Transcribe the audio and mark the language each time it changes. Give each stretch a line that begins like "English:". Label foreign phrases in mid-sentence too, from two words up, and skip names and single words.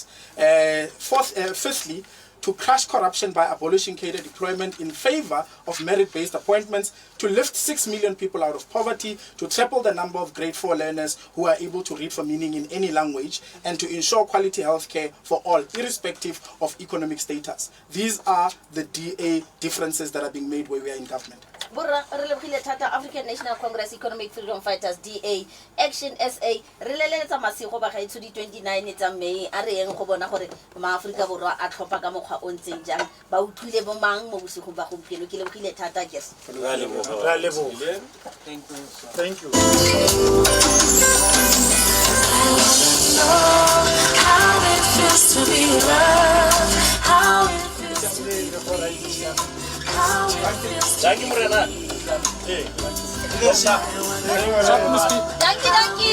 English: Fifthly, to crush corruption by abolishing cadre deployment in favor of merit-based appointments, to lift 6 million people out of poverty, to triple the number of grade 4 learners who are able to read for meaning in any language, and to ensure quality health care for all, irrespective of economic status. These are the DA differences that are being made where we are in government.
Tswana: African National Congress Economic Freedom Fighters DA Action SA re leletsa masigo ba gaetsho di 29 tsa May a re eng go bona gore maAfrika borwa a tlhopha ka mokgwa o ntseng jang ba utlwile bo mang mo bosigong ba gompieno ke lebogile thata guest.
English: Thank you. How it feels to be loved, how it feels to be how it feels to be loved.